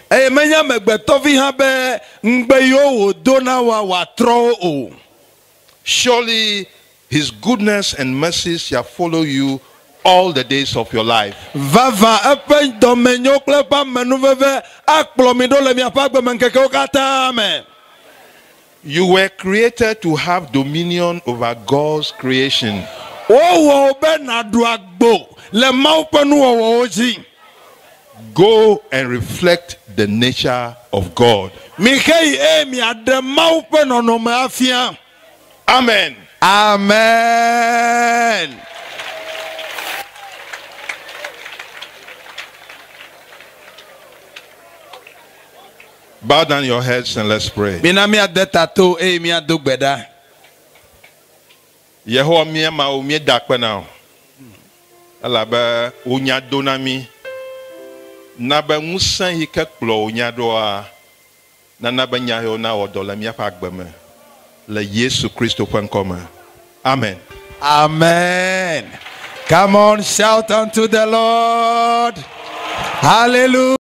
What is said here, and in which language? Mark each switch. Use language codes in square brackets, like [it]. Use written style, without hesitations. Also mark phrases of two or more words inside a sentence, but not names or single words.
[ee] Eye menya megbetɔvi hã be ŋugbe yiwo wòdo na wa wòatrɔ o. [en] Surely his goodness and mercy shall follow you all the days of your life. [ee] Vava eƒe dɔmenyo kple eƒe amenuveve akplɔ mi ɖo le miaƒe agbemeŋkekewo katã me. [en] You were created to have dominion over God's creation. [ee] Wowɔ be nàɖu agbo le Mawu ƒe nuwɔwɔwo dzi. [en] Go and reflect the nature of God. [ee] Miheyi eye miaɖe Mawu ƒe nɔnɔme afia. [en] Amen. Amen. Bow down your heads and let's pray. [ee] Mina miade tato eye miado gbe ɖa. Yehowa mía mawo mía da kpe na o. Elabe wo nya do na mí. Na be ŋusẽ yi ke kplɔ wo nya ɖoa, nana be nya yewo na wɔ dɔ le míaƒe agbe me. Le Yesu Kristo ƒe ŋkɔ me. Amen. Amen. [en] Come on, shout unto the Lord. Hallelujah.